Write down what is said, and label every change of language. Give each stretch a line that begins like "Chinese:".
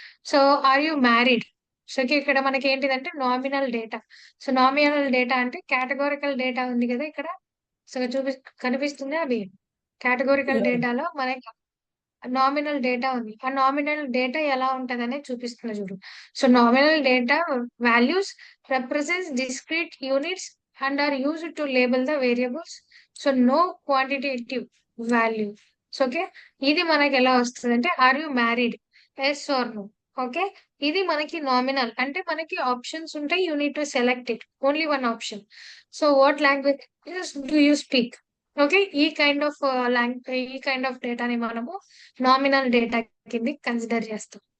English: So are you married?
Telugu: So ఇక్కడ మనకి ఏంటిదంటే nominal data. So nominal data అంటే కేటగోరికల్ డేటా ఉంది కదా ఇక్కడ. సో కనిపిస్తుంది అది. కేటగోరికల్
English: yeah,
Telugu: డేటాలో మనకి నామినల్ డేటా ఉంది. ఆ నామినల్ డేటా ఎలా ఉంటదనేది చూపిస్తున్నా చూడు.
English: So nominal data values represents discrete units and are used to label the variables. So no quantitative value.
Telugu: So okay, ఇది మనకి ఎలా వస్తుంది అంటే,
English: Are you married, yes or no.
Telugu: Okay, ఇది మనకి నామినల్ అంటే మనకి ఆప్షన్స్ ఉంటాయి,
English: You need to select it only one option. So what language do you speak?
Telugu: Okay, ఈ కైండ్ ఆఫ్ డేటాని మనము నామినల్ డేటా కింద కన్సిడర్ చేస్తాం.